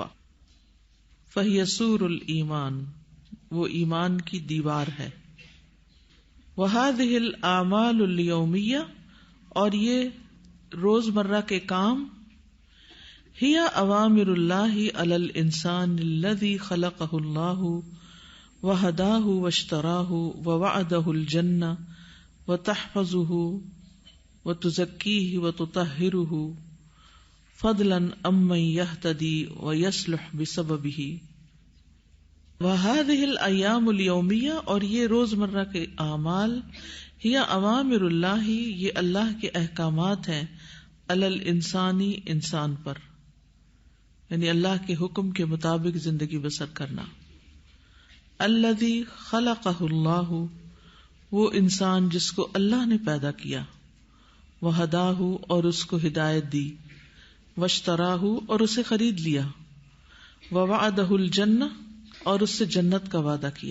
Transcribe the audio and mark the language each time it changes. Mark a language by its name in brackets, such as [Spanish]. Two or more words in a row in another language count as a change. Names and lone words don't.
[Arabic] فہی سور الایمان، [Urdu] وہ ایمان کی دیوار ہے. [Arabic] وہذہ الاعمال الیومیہ، [Urdu] اور یہ روزمرہ کے کام، [Arabic] ہی اوامر اللہ علی الانسان الذی خلقہ اللہ وہداہ واشتراہ ووعدہ الجنہ وتحفظہ وتزکیہ وتطہرہ فضلا عمن یہتدی ویصلح بسببہ. وہذہ الایام الیومیہ، [Urdu] اور یہ روزمرہ کے اعمال، [Arabic] ہی اوامر اللہ، [Urdu] یہ اللہ کے احکامات ہیں، [Arabic] علی الانسانی، [Urdu] انسان پر، یعنی اللہ کے حکم کے مطابق زندگی بسر کرنا. [Arabic] الذی خلقہ اللہ، [Urdu] وہ انسان جس کو اللہ نے پیدا کیا، وہداہ، اور اس کو ہدایت دی، واشتراہ، اور اسے خرید لیا، [Arabic] ووعدہ الجنہ، [Urdu] اور اس سے جنت کا وعدہ کیا.